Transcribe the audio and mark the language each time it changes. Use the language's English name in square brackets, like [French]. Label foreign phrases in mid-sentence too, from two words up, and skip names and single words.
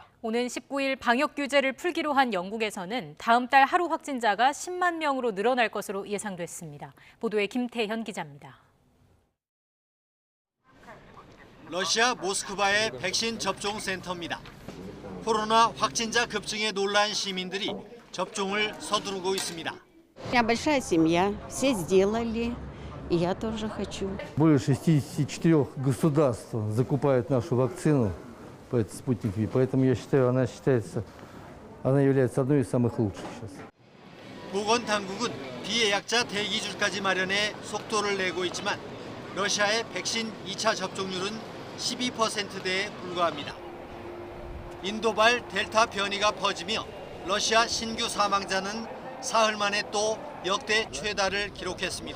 [Korean] 오는 19일 방역 규제를 풀기로 한 영국에서는 다음 달 하루 확진자가 10만 명으로 늘어날 것으로 예상됐습니다. 보도에 김태현 기자입니다. 러시아 모스크바의 백신 접종 센터입니다. 코로나 확진자 급증에 놀란 시민들이 접종을 서두르고 있습니다. [Russian] Я большая семья, все сделали, и я тоже хочу. Более 64 государств закупают нашу вакцину, спутник Ви, поэтому я считаю, она является одной из самых лучших сейчас. [Korean] 보건당국은 비예약자 대기줄까지 마련해 속도를 내고 있지만 러시아의 백신 2차 접종률은 12%대에 불과합니다. 인도발 델타 변이가 퍼지며 러시아 신규 사망자는 사흘 만에 또 역대 최다를 기록했습니다.